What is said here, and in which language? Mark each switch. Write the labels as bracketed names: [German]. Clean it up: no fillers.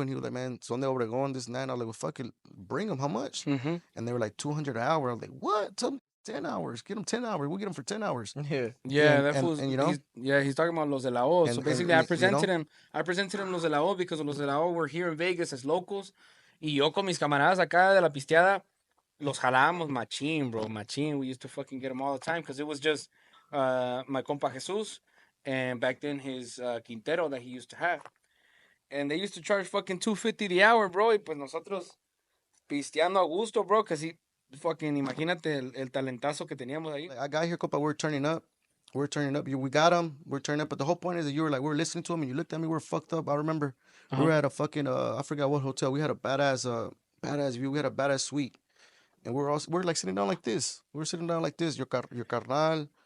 [English] And he was like, man, [Spanish] son de Obregón, [English] this and that. And I was like, well, fuck it, bring them. How much? Mm-hmm. And they were like 200 an hour. I was like, what? Tell them 10 hours. Get them 10 hours. We'll get them for 10 hours. Yeah. Yeah, that And, fool's. you know, He's talking about los de la O. So basically, and you know, I presented him los de la O because los de la O were here in Vegas as locals. [Spanish] Y yo con mis camaradas acá de la pisteada, los jalamos machín, bro, machín. [English] We used to fucking get them all the time because it was just my compa Jesus and back then his Quintero that he used to have. And they used to charge fucking $250 the hour, bro. [Spanish] Y pues nosotros pisteando a gusto, bro, [English] because he fucking, [Spanish] imagínate el talentazo que teníamos ahí. [English] like, I got here, compa, we're turning up. We're turning up. We got them. We're turning up. But the whole point is that you were like, we were listening to them and you looked at me. We were fucked up. I remember we were at a fucking, I forgot what hotel. We had a badass view. We had a badass suite. And we're like sitting down like this. We were sitting down like this. Your carnal.